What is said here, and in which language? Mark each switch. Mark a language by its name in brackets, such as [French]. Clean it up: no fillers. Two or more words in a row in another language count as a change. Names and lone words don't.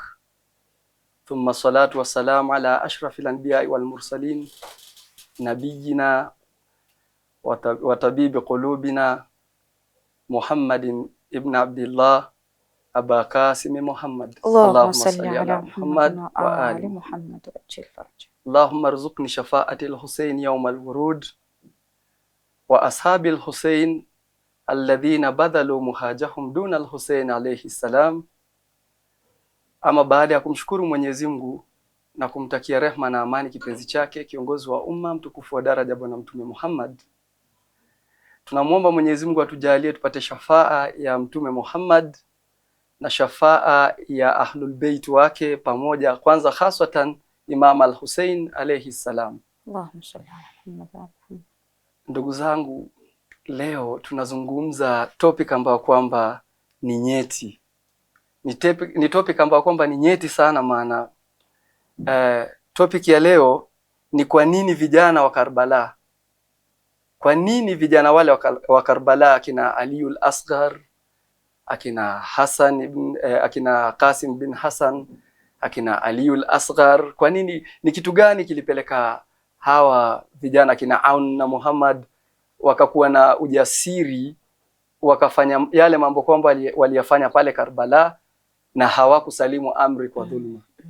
[Arabic] ثم الصلاة والسلام على أشرف الأنبياء والمرسلين نبينا وطبيب قلوبنا محمد بن عبد الله أبا القاسم محمد. اللهم صل على محمد وآل محمد وعجل فرج. اللهم ارزقني شفاعة الحسين يوم الورود وأصحاب الحسين الذين بذلوا مهجهم دون الحسين عليه السلام. [Swahili] Ama baada ya kumshukuru Mwenyezi Mungu na kumtakia rehma na amani kipenzi chake kiongozi wa umma mtukufu wa daraja Bwana Mtume Muhammad, tunamwomba Mwenyezi Mungu atujalie tupate shafaa ya Mtume Muhammad na shafaa ya [Arabic] أهل البيت [Swahili] wake pamoja, kwanza haswatan Imam al-Hussein [Arabic] عليه السلام. اللهم صل على محمد. [Swahili] Ndugu zangu, leo tunazungumza topic ambayo kwamba ni nyeti. Ni topic ambayo kwamba ni nyeti sana, maana topic ya leo ni kwa nini vijana wa Karbala, kwa nini vijana wale wa Karbala akina Aliul Asghar, akina Hassan ibn akina Qasim bin Hassan, akina Aliul Asghar, kwa nini, ni kitu gani kilipeleka hawa vijana akina Aun na Muhammad wakakuwa na ujasiri wakafanya yale mambo kwamba waliyafanya pale Karbala na hawakusalimu amri kwa dhulma?